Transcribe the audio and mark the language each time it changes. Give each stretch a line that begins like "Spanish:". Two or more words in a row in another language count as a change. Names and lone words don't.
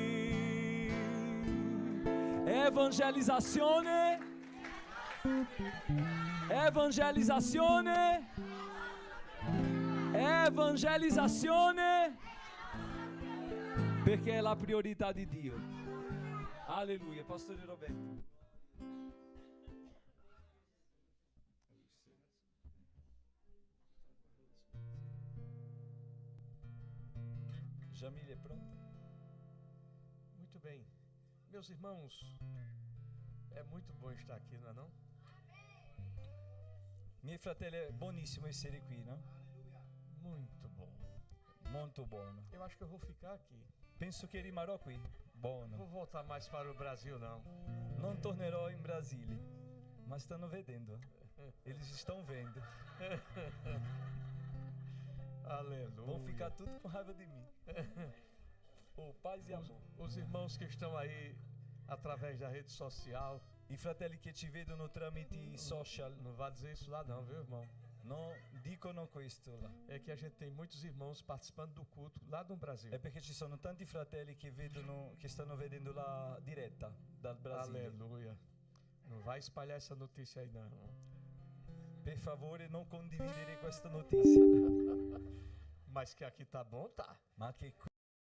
Italian: Evangelizzazione, evangelizzazione, evangelizzazione, perché è la priorità di Dio. Alleluia, Pastore Roberto.
Portuguese: Jamile, pronto? Muito bem. Meus irmãos, é muito bom estar aqui, não é não?
Italian: Miei fratelli, è buonissimo essere qui, no?
Portuguese: Muito bom.
Italian: Molto buono.
Portuguese: Eu acho que eu vou ficar aqui.
Italian: Penso che rimarrò qui.
Portuguese: Não
Italian: Buono.
Portuguese: vou voltar mais para o Brasil, não.
Italian: Non tornerò in Brasile, ma stanno vedendo.
Portuguese: Eles estão vendo. Aleluia. Vão ficar tudo com raiva de mim. Oh, paz e amor. Os irmãos que estão aí através da rede social,
Italian: I fratelli che ci vedono tramite social
Portuguese: não vá dizer isso lá não, viu, irmão?
Italian: non dicono questo là.
Portuguese: É que a gente tem muitos irmãos participando do culto lá no Brasil.
Italian: È perché ci sono tanti fratelli che vedono, che stanno vedendo la diretta dal Brasile.
Portuguese: Aleluia. Não vai espalhar essa notícia aí não.
Italian: Per favore non condividere questa notizia.
Portuguese: Mas que aqui tá bom, tá.
Italian: Ma che qui